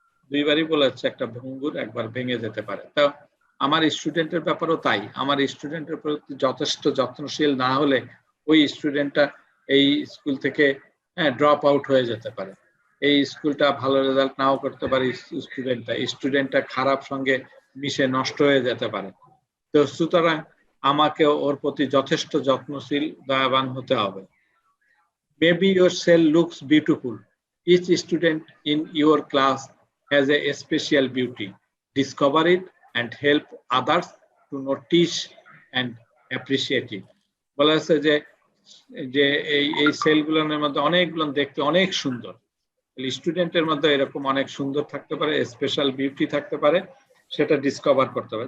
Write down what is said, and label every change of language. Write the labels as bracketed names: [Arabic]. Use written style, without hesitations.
[Bangla] দুইবারই বলেছে, একটা ভঙ্গুর, একবার ভেঙে যেতে পারে। তো আমার স্টুডেন্টের ব্যাপারও তাই, আমার স্টুডেন্টের প্রতি যথেষ্ট যত্নশীল না হলে ওই স্টুডেন্টটা এই স্কুল থেকে ড্রপ আউট হয়ে যেতে পারে, এই স্কুলটা ভালো রেজাল্ট নাও করতে পারে, স্টুডেন্টটা খারাপ সঙ্গে মিশে নষ্ট হয়ে যেতে পারে। তো সুতরাং আমাকে ওর প্রতি যথেষ্ট যত্নশীল, দয়াবান হতে হবে। [English] Maybe your cell looks beautiful. Each student in your class has a special beauty. Discover it and help others to notice and appreciate it. [Bangla] বলা আছে যে এই সেলগুলোর মধ্যে অনেকগুলো দেখতে অনেক সুন্দর, স্টুডেন্টের মধ্যে এরকম অনেক সুন্দর থাকতে পারে, স্পেশাল বিউটি থাকতে পারে, সেটা ডিসকভার করতে হবে।